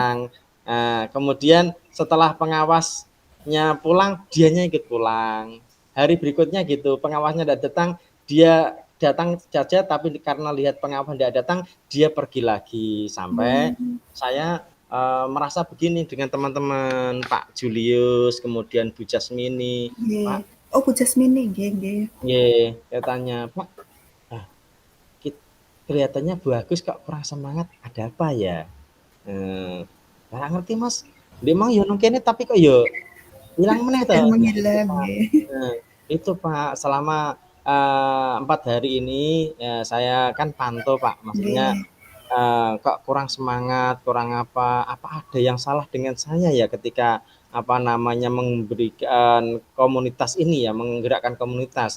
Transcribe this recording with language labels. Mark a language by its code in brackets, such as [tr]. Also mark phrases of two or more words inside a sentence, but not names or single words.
[id] datang, kemudian setelah pengawasnya pulang, dianya ikut pulang. Hari berikutnya gitu, pengawasnya enggak datang, dia datang saja tapi karena lihat pengawas enggak datang, dia pergi lagi. Sampai Mmm. saya, merasa begini dengan teman-teman, Pak Julius, kemudian Bu Jasmini, Nggih. "Pak" Oh Bu Jasmini, [jv] nggih nggih. [id] Nggih, saya tanya, "Pak, ah, kelihatannya Bu Agus kok kurang semangat, ada apa ya?" [jv] "Ora ngerti Mas, memang yo nang kene tapi kok yo ilang meneh to." [id] Sudah Nah itu menghilang, Pak, nggih. itu Pak, selama 4 hari ini saya kan pantau Pak, maksudnya Nggih. kok kurang semangat, kurang apa ada yang salah dengan saya ya ketika apa namanya, memberikan komunitas ini ya, menggerakkan komunitas.